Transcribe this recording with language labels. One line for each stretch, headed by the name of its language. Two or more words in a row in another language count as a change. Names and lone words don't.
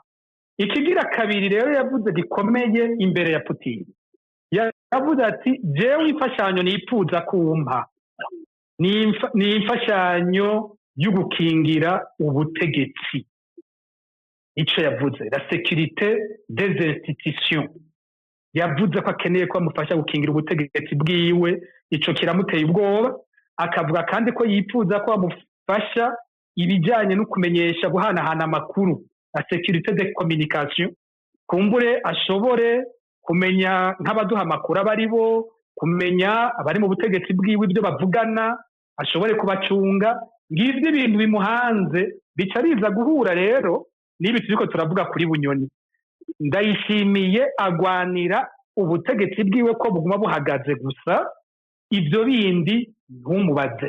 Rundi: Ikigira kabiri rero yavuze gikomeye imbere ya Putin, yavuze ati jewe imfashanyo nipfuza kumpa ni imfashanyo y'ugukingira ubutegetsi. Ico yavuze
French: la sécurité des institutions,
Rundi: yavuze ko akeneye ko amufasha gukingira ubutegetsi bwiwe. Ico kiramuteye ubwoba. Akavuga kandi ko yipfuza ko amufasha ibijyanye no kumenyesha guhanahana amakuru,
French: la sécurité des communications,
Rundi: kumbure ashobore kumenya nk'abaduha amakuru abari bo, kumenya abari mu butegetsi bwiwe ibyo bavugana, ashobore kubacunga. Ngivyo ibintu bimuhanze bica biza guhura rero n'ibi turiko turavuga kuri Bunyoni. Ndayishimiye agwanira ubutegetsi bwiwe ko buguma buhagaze gusa, ivyo bindi ntumubaze.